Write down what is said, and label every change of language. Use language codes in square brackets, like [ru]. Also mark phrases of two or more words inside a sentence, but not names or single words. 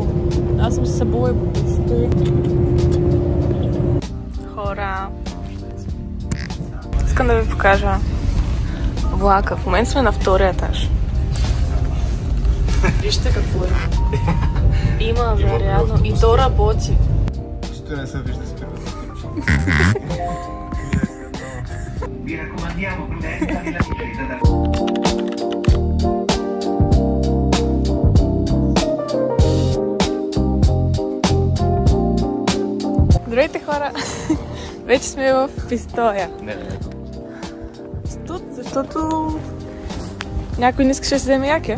[bg] Аз съм се събула и ще... Хора! Искам да ви покажа влака. В момента сме на втория етаж. Вижте какво е. Има, вероятно. И то работи. Ще не се вижда спира. [it] Vi raccomandiamo prudenza nella discesa da... [bg] Здравейте, хора! Вече сме в Пистоя. Не. Тут, защото някой не искаше да си вземе яке.